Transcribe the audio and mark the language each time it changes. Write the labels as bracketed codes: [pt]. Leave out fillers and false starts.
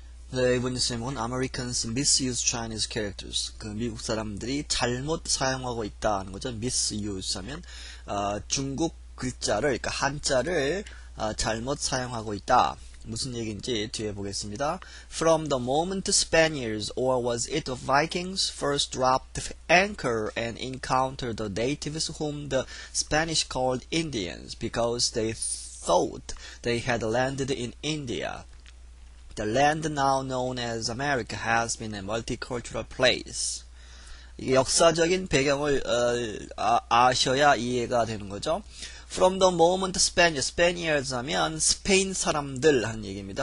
[ko] 네, 이번 제목은 [en] Americans misuse Chinese characters. [ko] 그 미국 사람들이 잘못 사용하고 있다는 거죠. misuse 하면 중국 글자를, 그러니까 한자를 잘못 사용하고 있다. 무슨 얘기인지 뒤에 보겠습니다. [en] From the moment Spaniards, or was it the Vikings, first dropped anchor and encountered the natives whom the Spanish called Indians, because they thought they had landed in India. The land now known as America has been a multicultural place. [ko] 이게 역사적인 배경을 아셔야 이해가 되는 거죠. [en] From the moment Spaniards [ko] 하면 스페인 사람들 하는 얘기입니다.